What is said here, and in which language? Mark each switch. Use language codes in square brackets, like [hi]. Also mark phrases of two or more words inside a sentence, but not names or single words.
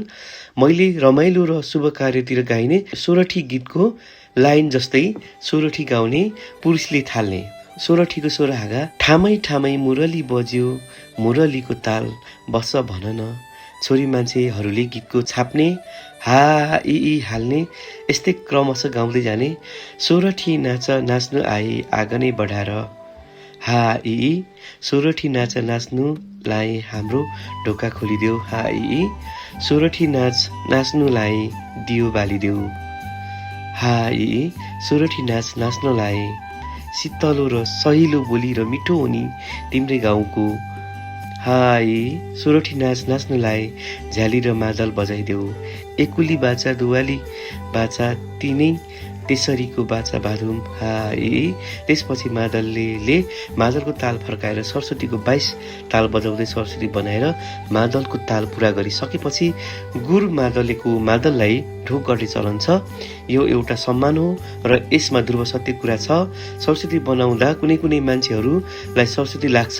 [ne] मैले रमाइलो र शुभ कार्यतिर गाइने सोरठी गीतको लाइन जस्तै सोरठी गाउने पुरुषले थाल्ने सोरठीको 16 हाँगा ठामै ठामै मुरली बज्यो, मुरलीको ताल बस भन न, छोरी मान्छेहरूले गीतको छाप्ने, हा ई हाल्ने, यस्तै क्रमशः गाउँदै जाने। सोरठी नाच्नु आए आँगनै बढाएर, हा ई सोरठी नाच्नु लाए हाम्रो ढोका खोलिदेऊ, हा ई सोरठी नाच्नुलाई दियो बालिदेऊ, हा ई सोरठी नाच्नलाई शीतलो र सहिलो बोली र मिठो हुने तिम्रै गाउँको, हा ई सोरठी नाच्नलाई झ्याली र मादल बजाइदेऊ, एकुली बाचा दुवाली बाचा तिनै त्यसरीको बाचा बाधुम, हा ई। त्यसपछि मादलको ताल फर्काएर सरस्वतीको 22 ताल बजाउँदै सरस्वती बनाएर मादलको ताल पुरा गरिसकेपछि गुर मादलको मादललाई ढोक गर्ने चलन छ। यो एउटा सम्मान हो र यसमा ध्रुव सत्य कुरा छ। सरस्वती बनाउँदा कुनै मान्छेहरूलाई सरस्वती लाग्छ।